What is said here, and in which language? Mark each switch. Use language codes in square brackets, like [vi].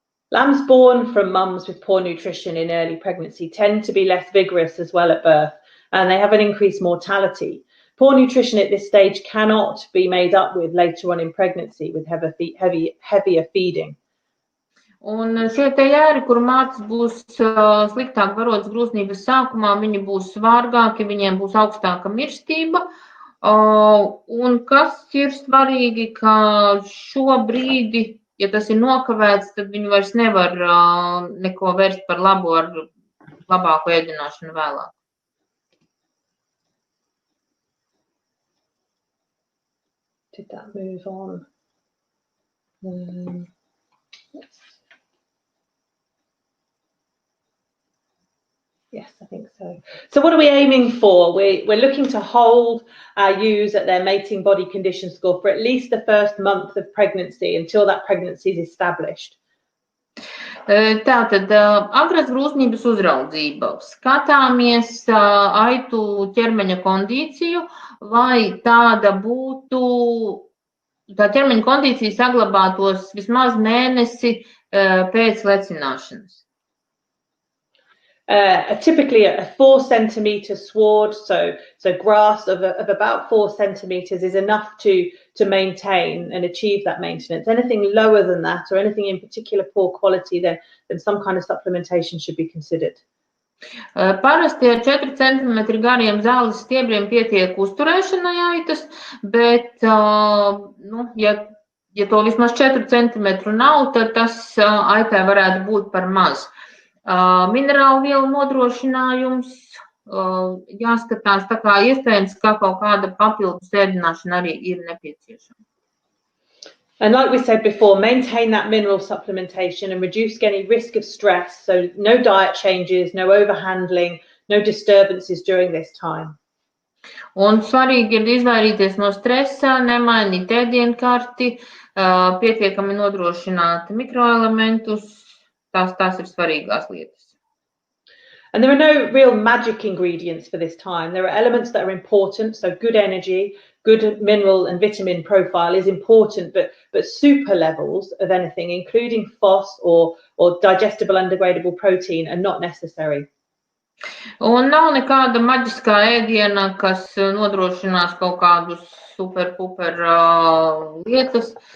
[en] Lambs born from mums with poor nutrition in early pregnancy tend to be less vigorous as well at birth, and they have an increased mortality. Poor nutrition at this stage cannot be made up with later on in pregnancy with heavier feeding. [lv] Un šie te jēri, kur mātes būs sliktāk barotas grūznības sākumā, viņi būs svārgāki, viņiem būs augstāka mirstība. Un kas ir svarīgi, ka šobrīd, ja tas ir nokavēts, tad viņi vairs nevar neko vērst par labu ar labāku ēdināšanu vēlāk. [en] Did that move on? Yes, I think so. So what are we aiming for? We're looking to hold our ewes at their mating body condition score for at least the first month of pregnancy until that pregnancy is established. [lv] Tātad agrās grūznības uzraudzība. Skatāmies aitu ķermeņa kondīciju, lai tāda būtu, tā ķermeņa kondīcija saglabātos vismaz mēnesi pēc lecināšanas. [en] Typically a 4 centimetre sward, so grass of about 4 centimetres is enough to maintain and achieve that maintenance. Anything lower than that or anything in particular poor quality, then some kind of supplementation should be considered. [lv] Parasti ar 4 cm gariem zāles stiebriem pietiek uzturēšanai aitas, bet, ja ja to vismaz 4 centimetru nav, tad tas aitai varētu būt par maz. Minerālu vielu nodrošinājums jāskatās, tā kā iespējams, ka kaut kāda papildus ēdināšana arī ir nepieciešama. [en] And like we said before, maintain that mineral supplementation and reduce any risk of stress. So no diet changes, no overhandling, no disturbances during this time. [lv] Un svarīgi ir izvairīties no stresa, nemainīt ēdienkarti, pietiekami nodrošināt mikroelementus. Tās ir svarīgās lietas. [en] And there are no real magic ingredients for this time. There are elements that are important, so good energy, good mineral and vitamin profile is important, but super levels of anything, including FOS or digestible undegradable protein, are not necessary. [lv] Un nav nekāda maģiskā ēdiena, kas nodrošinās kaut kādus super-puper lietas.